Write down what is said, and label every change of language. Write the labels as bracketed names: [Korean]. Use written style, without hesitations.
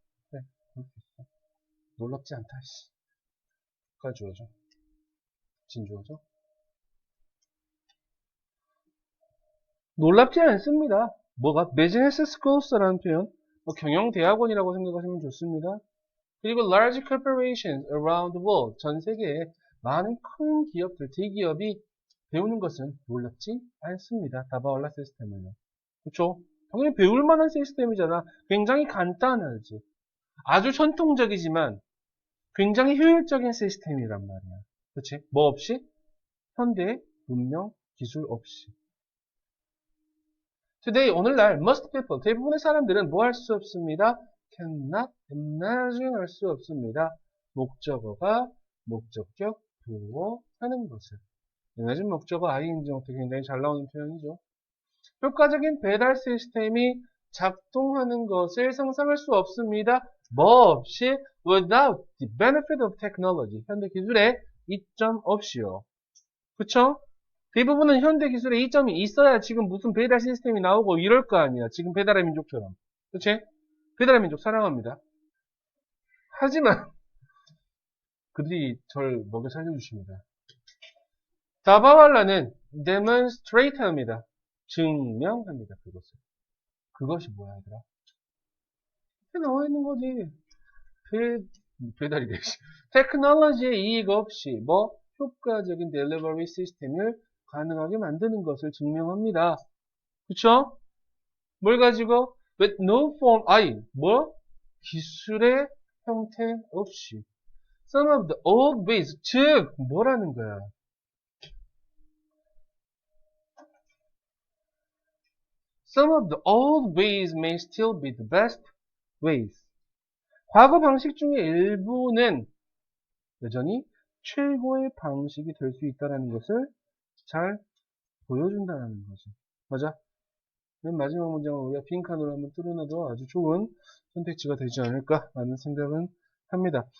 [Korean] 그래, 그럴 수 있어. 놀랍지 않다, 씨. 가주어져. 진주어져. 놀랍지 않습니다. 뭐가? Business Schools라는 표현. 경영대학원이라고 생각하시면 좋습니다. 그리고 [English] large corporations around the world. [Korean] 전 세계에 많은 큰 기업들, 대기업이 배우는 것은 놀랍지 않습니다. 다바올라 시스템은요. 그쵸? 당연히 배울 만한 시스템이잖아. 굉장히 간단하지. 아주 전통적이지만 굉장히 효율적인 시스템이란 말이야. 그치? 뭐 없이? 현대의 문명, 기술 없이. Today, 오늘날, [English] most people, [Korean] 대부분의 사람들은 뭐 할 수 없습니다? [English] cannot imagine [Korean] 할 수 없습니다. 목적어가 목적격 부호 하는 것을. imagine 목적어 ing 형태 굉장히 잘 나오는 표현이죠. 효과적인 배달 시스템이 작동하는 것을 상상할 수 없습니다. 뭐 없이? [English] without the benefit of technology. [Korean] 현대 기술의 이점 없이요. 그쵸? 대부분은 현대 기술에 이점이 있어야 지금 무슨 배달 시스템이 나오고 이럴 거 아니야. 지금 배달의 민족처럼. 그치? 배달의 민족 사랑합니다. 하지만 그들이 절 먹여 살려주십니다. 다바왈라는 demonstrate 합니다. 증명합니다. 그것이 뭐야 얘들아? 이렇게 나와 있는 거지. 배달이 되지. 테크놀로지의 이익 없이 효과적인 델리버리 시스템을 가능하게 만드는 것을 증명합니다. 그쵸? 뭘 가지고? [English] with no form, [Korean] 기술의 형태 없이. [English] some of the old ways, [Korean] 즉, 뭐라는 거야? [English] some of the old ways may still be the best ways. [Korean] 과거 방식 중에 일부는 여전히 최고의 방식이 될 수 있다는 것을 잘 보여준다는 거죠. 맞아? 맨 마지막 문장을 우리가 빈칸으로 한번 뚫어놔도 아주 좋은 선택지가 되지 않을까라는 생각은 합니다.